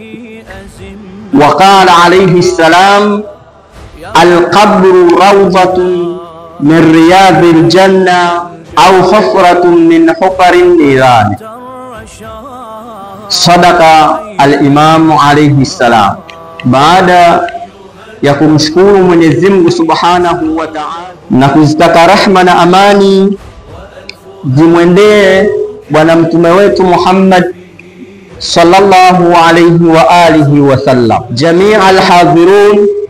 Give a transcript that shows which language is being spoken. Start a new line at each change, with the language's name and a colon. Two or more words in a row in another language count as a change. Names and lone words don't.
Arabic: وقال عليه السلام: القبر روضة من رياض الجنة أو حفرة من حفر النيران. صدق الإمام عليه السلام.
Swahili: Baada ya kumshukuru Mwenyezi Mungu
Arabic: سبحانه وتعالى
Swahili: na kuzitaka rahma na amani zimwendee bwana mtume wetu Muhammad
Arabic: صلى الله عليه وآله وسلم, جميع الحاضرون,